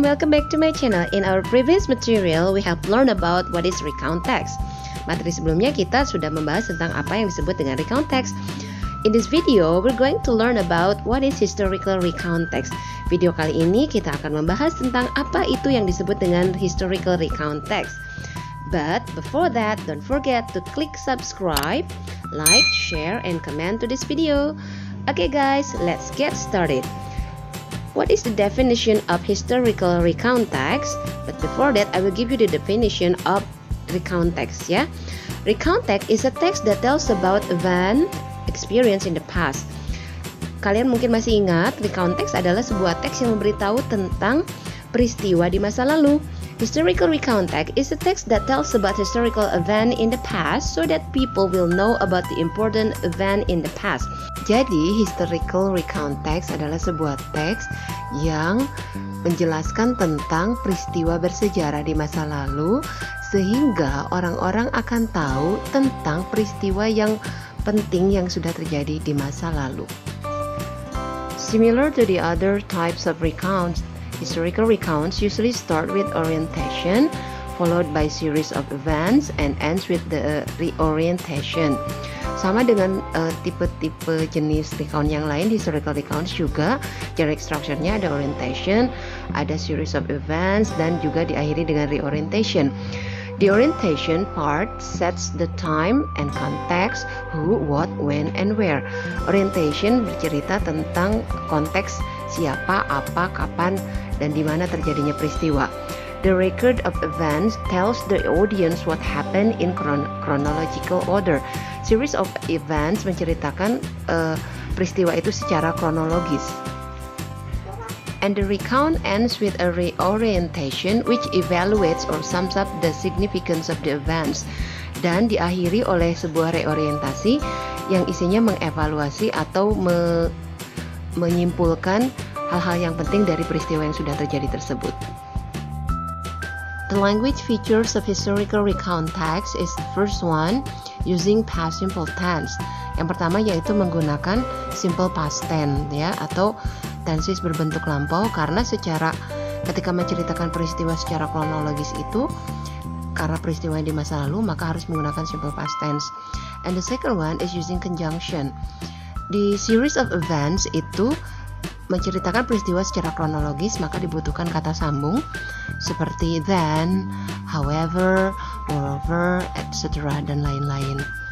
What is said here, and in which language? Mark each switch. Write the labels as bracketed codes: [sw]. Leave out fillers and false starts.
[en] Welcome back to my channel. In our previous material, we have learned about what is recount text. [id] Materi sebelumnya kita sudah membahas tentang apa yang disebut dengan recount text. [en] In this video, we're going to learn about what is historical recount text. [id] Video kali ini kita akan membahas tentang apa itu yang disebut dengan historical recount text. [en] But before that, don't forget to click subscribe, like, share, and comment to this video. Okay guys, let's get started. What is the definition of historical recount text? But before that, I will give you the definition of recount text ya. Recount text is a text that tells about event experience in the past. [id] Kalian mungkin masih ingat, recount text adalah sebuah teks yang memberitahu tentang peristiwa di masa lalu. [en] Historical recount text is a text that tells about historical event in the past so that people will know about the important event in the past. [id] Jadi, historical recount text adalah sebuah teks yang menjelaskan tentang peristiwa bersejarah di masa lalu sehingga orang-orang akan tahu tentang peristiwa yang penting yang sudah terjadi di masa lalu. [en] Similar to the other types of recounts, historical recounts usually start with orientation, followed by series of events, and ends with the reorientation. [id] Sama dengan tipe-tipe jenis recount yang lain, historical recounts juga generic structure-nya ada orientation, ada series of events, dan juga diakhiri dengan reorientation. [en] The orientation part sets the time and context, who, what, when, and where. [id] Orientation bercerita tentang konteks siapa, apa, kapan, dan di mana terjadinya peristiwa. [en] The record of events tells the audience what happened in chronological order. [id] Series of events menceritakan peristiwa itu secara kronologis. [en] And the recount ends with a reorientation which evaluates or sums up the significance of the events. [id] Dan diakhiri oleh sebuah reorientasi yang isinya mengevaluasi atau menyimpulkan hal-hal yang penting dari peristiwa yang sudah terjadi tersebut. [en] The language features of historical recount text is the first one, using past simple tense. [id] Yang pertama yaitu menggunakan simple past tense ya, atau tenses berbentuk lampau, karena ketika menceritakan peristiwa secara kronologis itu karena peristiwa yang di masa lalu maka harus menggunakan simple past tense. [en] And the second one is using conjunction. [id] Di series of events itu menceritakan peristiwa secara kronologis maka dibutuhkan kata sambung seperti [en] then, however, moreover, etc. [id] dan lain-lain.